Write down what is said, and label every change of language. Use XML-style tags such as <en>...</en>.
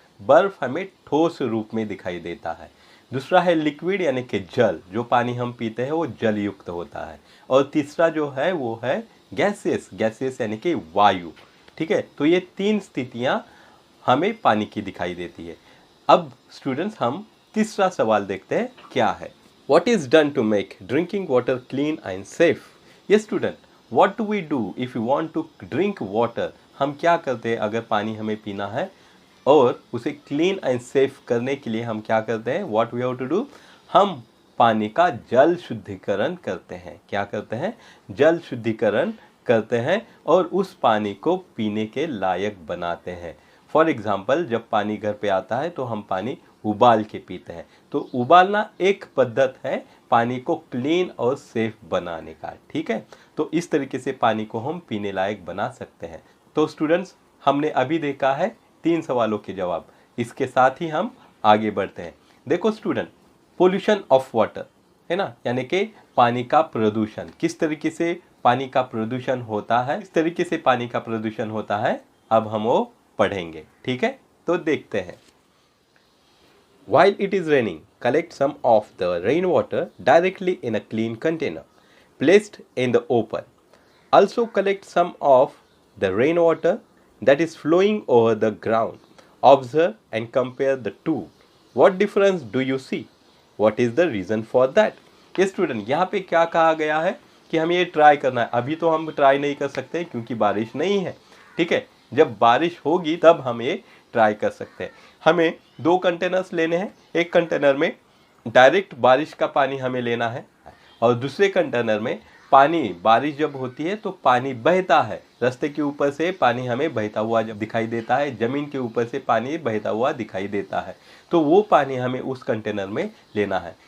<hi>बर्फ हमें ठोस रूप में दिखाई देता है। दूसरा है लिक्विड यानी कि जल, जो पानी हम पीते हैं वो जल युक्त होता है। और तीसरा जो है वो है गैसियस, गैसियस यानी कि वायु। ठीक है, तो ये 3 स्थितियां हमें पानी की दिखाई देती है। अब स्टूडेंट्स, हम तीसरा सवाल देखते हैं क्या है।</hi> <en>What is done to make drinking water clean and safe? Yes student, what do we do if we want to drink water?</en> <hi>हम क्या करते हैं अगर पानी हमें पीना है और उसे</hi> <en>clean and safe</en> <hi>करने के लिए हम क्या करते हैं,</hi> <en>what we have to do,</en> <hi>हम पानी का जल शुद्धिकरण करते हैं। क्या करते हैं, जल शुद्धिकरण करते हैं और उस पानी को पीने के लायक बनाते हैं। फॉर एग्जाम्पल, जब पानी घर पे आता है तो हम पानी उबाल के पीते हैं। तो उबालना एक पद्धत है पानी को क्लीन और सेफ बनाने का। ठीक है, तो इस तरीके से पानी को हम पीने लायक बना सकते हैं। तो स्टूडेंट्स, हमने अभी देखा है 3 सवालों के जवाब। इसके साथ ही हम आगे बढ़ते हैं। देखो स्टूडेंट,</hi> <en>pollution of water</en> <hi>है ना, यानी कि पानी का प्रदूषण। किस तरीके से पानी का प्रदूषण होता है, इस तरीके से पानी का प्रदूषण होता है, अब हम वो पढ़ेंगे। ठीक है, तो देखते हैं।</hi> <en>While it is raining, collect some of the rainwater directly in a clean container placed in the open. Also collect some of the rainwater that is flowing over the ground. Observe and compare the two. What difference do you see? What is the reason for that?</en> <hi>ये student, यहाँ पे क्या कहा गया है कि हमें ये ट्राई करना है। अभी तो हम ट्राई नहीं कर सकते क्योंकि बारिश नहीं है। ठीक है, जब बारिश होगी तब हम ये ट्राई कर सकते हैं। हमें 2 कंटेनर्स लेने हैं। एक कंटेनर में डायरेक्ट बारिश का पानी हमें लेना है और दूसरे कंटेनर में पानी, बारिश जब होती है तो पानी बहता है, रास्ते के ऊपर से पानी हमें बहता हुआ जब दिखाई देता है, ज़मीन के ऊपर से पानी बहता हुआ दिखाई देता है, तो वो पानी हमें उस कंटेनर में लेना है।</hi>